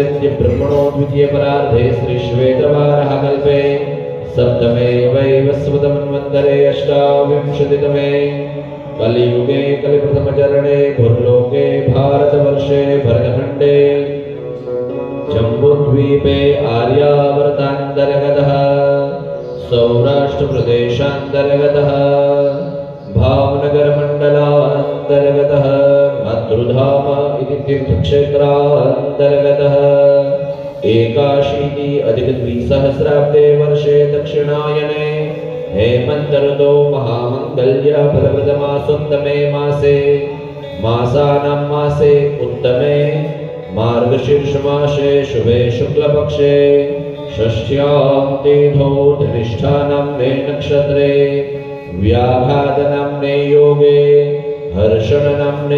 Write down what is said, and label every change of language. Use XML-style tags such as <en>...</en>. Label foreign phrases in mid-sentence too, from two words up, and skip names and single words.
<sa>બ્રહ્મણો દ્વિતીય પરાર્ધે શ્રી શ્વેતવારહ કલ્પે સપ્તમે વૈવસ્વતમન્વંતરે અષ્ટાવિંશતિતમે કલિયુગે કલિપ્રથમચરણે ભૂર્લોકે ભારતવર્ષે ભરતખંડે જંબુદ્વીપે આર્યાવર્તાંતર્ગતઃ સૌરાષ્ટ્રપ્રદેશાંતર્ગતઃ ભાવનગરમण्डलांतर्गतः મદ્રુધામ ઇતિ તીર્થક્ષેત્રાંતર્ગતः એકાશીતિ અધિક દ્વિસહસ્રાબ્દે વર્ષે દક્ષિણાયને हेमंत ऋतौ महामंगल्य फलप्रदमासोत्तमे मासे मासानां मासे उत्तमे मार्गशीर्ष मासे शुभे शुक्लपक्षे षष्ठ्यां तिथौ धनिष्ठा नाम्ने नक्षत्रे व्याघात नाम्ने योगे हर्षण नाम्ने</sa>